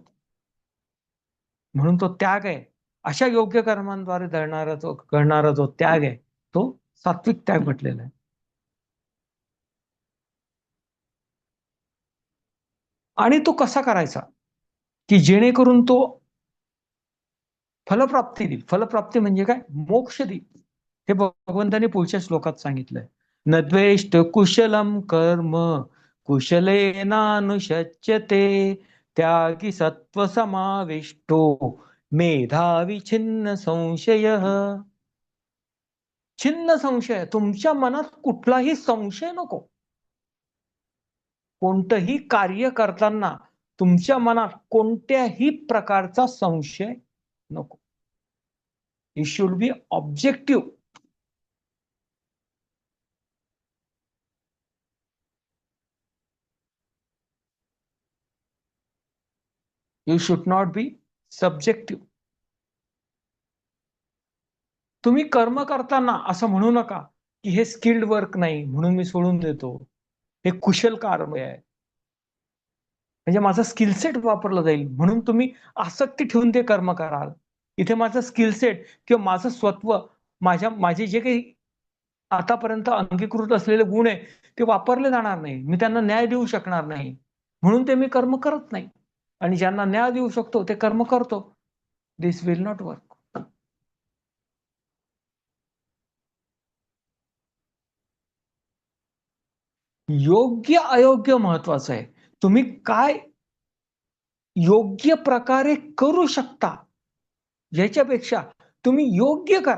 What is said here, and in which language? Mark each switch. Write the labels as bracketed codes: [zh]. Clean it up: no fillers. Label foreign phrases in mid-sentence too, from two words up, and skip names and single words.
[mr] म्हणून तो त्याग आहे, अशा योग्य कर्मांद्वारे घडणारा जो त्याग आहे तो सात्विक त्याग म्हटलेला आहे. आणि तो कसा करायचा की जेणेकरून तो फलप्राप्ती देईल. फलप्राप्ती म्हणजे काय? मोक्ष देईल. हे भगवंतांनी पुढच्या श्लोकात सांगितलंय. [sa] न द्वेष्ट कुशलम कर्म कुशलेनानुशच्यते त्यागी सत्व समाविष्टो मेधावी छिन्न संशय. छिन्न संशय, [mr] तुमच्या मनात कुठलाही संशय नको. कोणतंही कार्य करताना तुमच्या मनात कोणत्याही प्रकारचा संशय नको. [en] You should be objective. You should not be subjective. [mr] तुम्ही कर्म करताना असं म्हणू नका की हे [en] skilled work [mr] नाही म्हणून मी सोडून देतो, हे कुशल कार्य आहे म्हणजे माझा स्किलसेट वापरला जाईल म्हणून तुम्ही आसक्ती ठेवून ते कर्म कराल. इथे माझं स्किलसेट किंवा माझं स्वत्व, माझे जे काही आतापर्यंत अंगीकृत असलेले गुण आहे ते वापरले जाणार नाही, मी त्यांना न्याय देऊ शकणार नाही, म्हणून ते मी कर्म करत नाही. आणि ज्यांना न्याय देऊ शकतो ते कर्म करतो. [en] This will not work. [mr] योग्य अयोग्य महत्वाचं आहे. तुम्ही काय योग्य प्रकारे करू शकता याच्यापेक्षा तुम्ही योग्य करा.